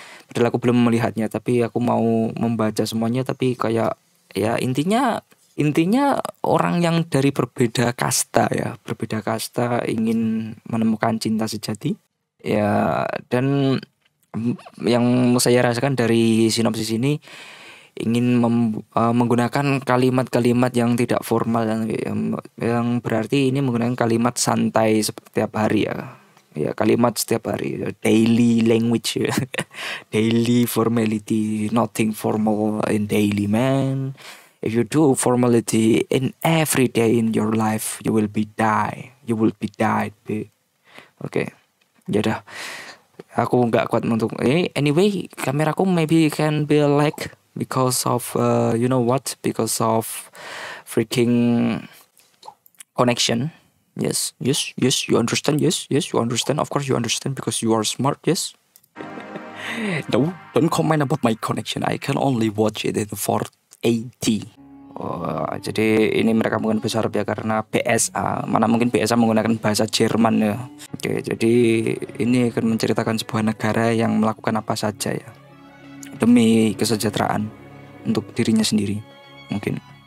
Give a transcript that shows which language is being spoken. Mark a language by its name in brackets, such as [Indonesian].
[Indonesian] Padahal aku belum melihatnya tapi aku mau membaca semuanya, tapi kayak ya intinya orang yang dari berbeda kasta ya, berbeda kasta ingin menemukan cinta sejati ya. Dan yang saya rasakan dari sinopsis ini ingin menggunakan kalimat-kalimat yang tidak formal, yang berarti ini menggunakan kalimat santai setiap hari ya. Ya, kalimat setiap hari, [English] daily language [Indonesian] ya. [English] Daily formality, nothing formal in daily man. If you do formality in every day in your life, you will be die. You will be died. Oke. [Indonesian] Ya dah. Aku nggak kuat untuk ini. [English] Anyway, [Indonesian] kameraku [English] maybe can be like because of you know what? Because of freaking connection. Yes, you understand. Yes, you understand. Of course, you understand because you are smart. Yes. No, don't comment about my connection. I can only watch it in 480. [Indonesian] Oh, jadi ini mereka mungkin besar ya karena BSA. Mana mungkin BSA menggunakan bahasa Jerman ya. Oke, jadi ini akan menceritakan sebuah negara yang melakukan apa saja ya demi kesejahteraan untuk dirinya sendiri mungkin.